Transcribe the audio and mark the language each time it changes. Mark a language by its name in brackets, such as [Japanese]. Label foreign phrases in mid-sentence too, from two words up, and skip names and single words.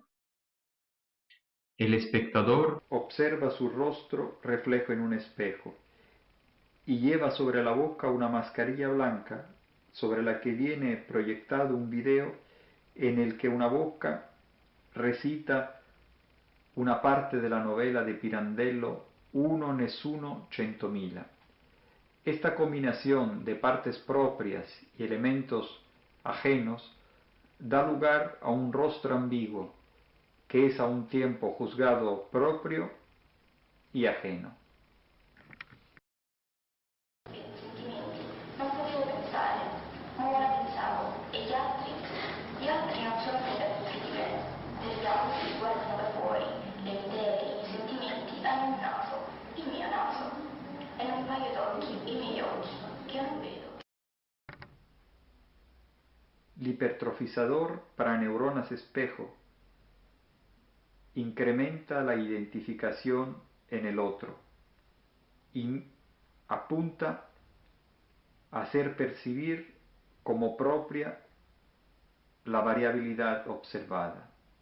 [Spanish] El espectador observa su rostro reflejo en un espejo y lleva sobre la boca una mascarilla blanca sobre la que viene proyectado un video en el que una boca recita una parte de la novela de Pirandello Uno Nessuno Centomila. Esta combinación de partes propias y elementos ajenos da lugar a un rostro ambiguo que es a un tiempo juzgado proprio y ajeno. [Italian] Non potevo pensare, ma ora pensavo, e gli altri? Gli altri non sono creature degli altri guardano da fuori, le idee, i sentimenti hanno un naso, il mio naso, e un paio d'occhi, i miei occhi, che non vedo. [Spanish] L'hipertrofizador para neuronas espejo incrementa la identificación en el otro y apunta a hacer percibir como propia la variabilidad observada.